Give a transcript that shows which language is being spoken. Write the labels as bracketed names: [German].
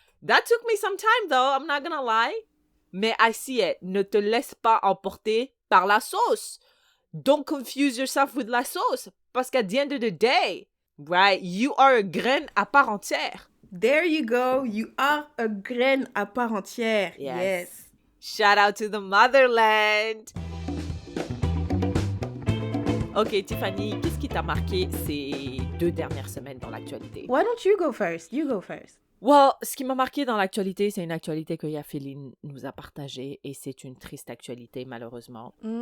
[English] That took me some time though, I'm not gonna lie. Mais I see it. [French] Ne te laisse pas emporter par la sauce. [English] Don't confuse yourself with la sauce. [French] Parce qu'à [English] the end of the day, right, you are a [French] graine à part entière. [English] There you go. You are a [French] graine à part entière. [English] Yes. Shout out to the motherland. [French] Ok, Tiffany, qu'est-ce qui t'a marqué ces 2 dernières semaines dans l'actualité? [English] Why don't you go first? You go first. Well, [French] ce qui m'a marqué dans l'actualité, c'est une actualité que Yafeline nous a partagée et c'est une triste actualité, malheureusement.